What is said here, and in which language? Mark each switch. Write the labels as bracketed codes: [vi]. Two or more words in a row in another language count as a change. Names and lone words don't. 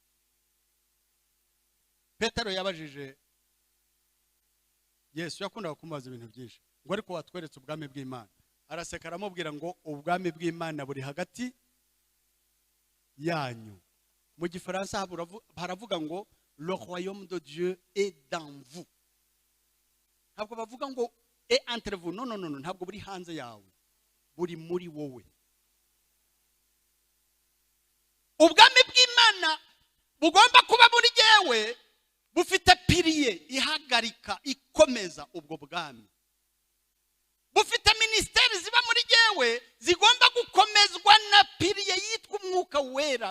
[rw] Petero yabajije Yesu, yakundaga kumubaza ibintu byinshi, ngo ariko watweretse ubwami bw'Imana. Araseka aramubwira ngo ubwami bw'Imana buri hagati yanyu. Mu gifaransa haravuga ngo [fr] le royaume de Dieu est dans vous. [rw] Ntabwo bavuga ngo [fr] et entre vous, [rw] no, ntabwo buri hanze yawe, buri muri wowe. Ubwami bw'Imana bugomba kuba muri jyewe, bufite piliye ihagarika ikomeza ubwo bwami. Bufite ministeri ziba muri jyewe zigomba gukomezwa na piliye yitwa umwuka wera.